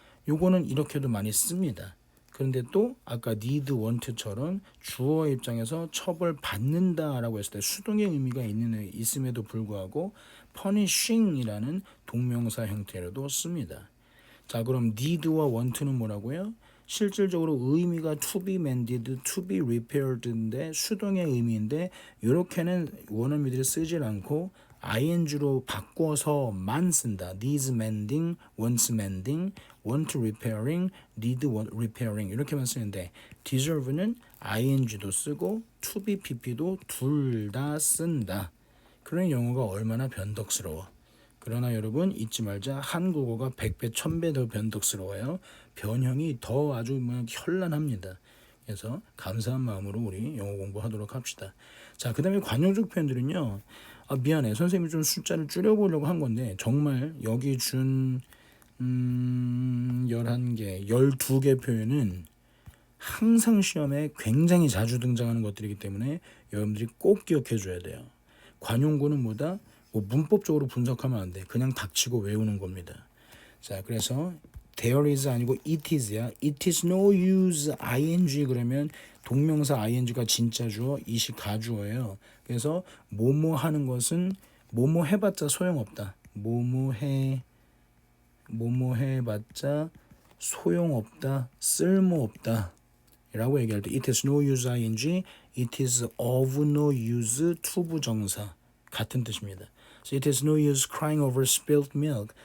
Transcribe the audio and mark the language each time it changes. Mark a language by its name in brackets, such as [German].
[Korean] 요거는 이렇게도 많이 씁니다. 그런데 또 아까 need, want처럼 주어 입장에서 처벌받는다라고 했을 때 수동의 의미가 있음에도 불구하고 punishing이라는 동명사 형태로도 씁니다. 자, 그럼 need와 want는 뭐라고요? 실질적으로 의미가 to be mended, to be repaired인데 수동의 의미인데 이렇게는 원어민들이 쓰질 않고 ing로 바꿔서만 쓴다. [English] needs mending, wants mending, want repairing, need repairing [Korean] 이렇게만 쓰는데 deserve는 ing도 쓰고 to be pp도 둘 다 쓴다. 그런 영어가 얼마나 변덕스러워. 그러나 여러분 잊지 말자. 한국어가 100배, 1000배 더 변덕스러워요. 변형이 더 아주 현란합니다. 그래서 감사한 마음으로 우리 영어 공부하도록 합시다. 자, 그 다음에 관용적 표현들은요. 미안해. 선생님이 좀 숫자를 줄여보려고 한 건데 정말 여기 준 11개, 12개 표현은 항상 시험에 굉장히 자주 등장하는 것들이기 때문에 여러분들이 꼭 기억해 줘야 돼요. 관용구는 뭐다? 문법적으로 분석하면 안 돼. 그냥 닥치고 외우는 겁니다. 자, 그래서 there is 아니고 it is야. [English] it is no use ing [Korean] 그러면 동명사 ing가 진짜 주어, it이 가주어예요. 그래서 뭐뭐 하는 것은 뭐뭐 해봤자 소용없다. 뭐뭐 해봤자 소용없다, 쓸모없다 라고 얘기할 때 [English] it is no use ing, it is of no use to [Korean] 부정사 같은 뜻입니다. [English] So it is no use crying over spilled milk.